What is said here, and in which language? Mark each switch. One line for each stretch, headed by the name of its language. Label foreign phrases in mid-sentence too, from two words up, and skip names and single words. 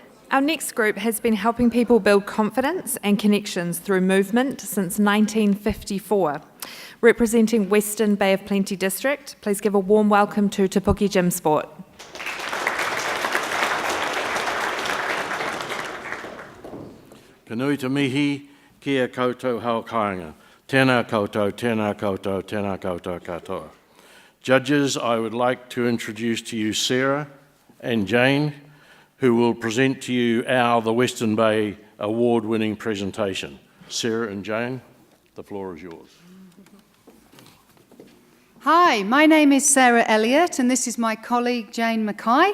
English: Our next group has been helping people build confidence and connections through movement since 1954. Representing Western Bay of Plenty District, please give a warm welcome to Puke Gymsport.
Māori: Kanui te mihi, kia koutou haukainga. Tēnā koutou, tēnā koutou, tēnā koutou katoa.
English: Judges, I would like to introduce to you Sarah and Jane, who will present to you the Western Bay award-winning presentation. Sarah and Jane, the floor is yours. Hi, my name is Sarah Elliott and this is my colleague Jane Mackay.